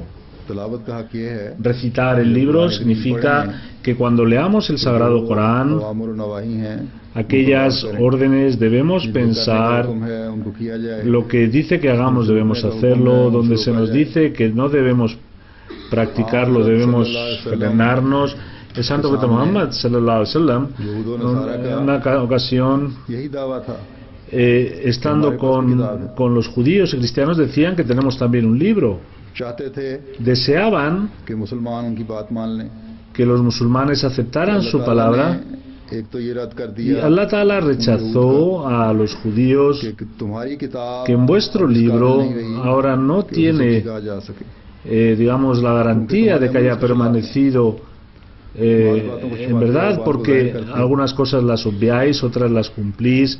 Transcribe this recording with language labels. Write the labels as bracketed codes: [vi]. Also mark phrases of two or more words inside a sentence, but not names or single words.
[es] Recitar el libro significa que cuando leamos el Sagrado Corán, aquellas órdenes debemos pensar, lo que dice que hagamos debemos hacerlo, donde se nos dice que no debemos practicarlo debemos frenarnos. El santo profeta Muhammad [ar] صلى الله عليه وسلم, [es] en una ocasión, estando con los judíos y cristianos, decían que tenemos también un libro. Deseaban que los musulmanes aceptaran su palabra, y Allah Ta'ala rechazó a los judíos que en vuestro libro ahora no tiene, digamos, la garantía de que haya permanecido en verdad, porque algunas cosas las obviáis, otras las cumplís.